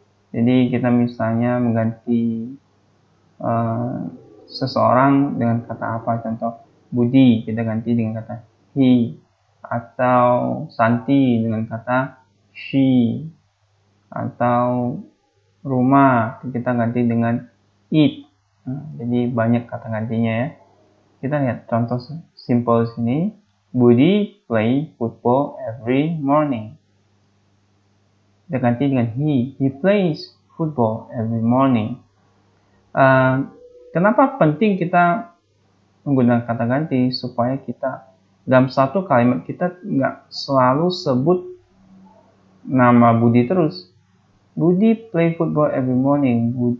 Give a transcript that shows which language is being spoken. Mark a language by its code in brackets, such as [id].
[id] Jadi kita misalnya mengganti seseorang dengan kata apa, contoh Budi kita ganti dengan kata he, atau Santi dengan kata she, atau rumah kita ganti dengan it. Jadi banyak kata gantinya ya. Kita lihat contoh simple sini. [en] Budi play football every morning. [id] Kita ganti dengan [en] he plays football every morning. [id] Kenapa penting kita menggunakan kata ganti? Supaya kita dalam satu kalimat kita nggak selalu sebut nama Budi terus. [en] Budi play football every morning.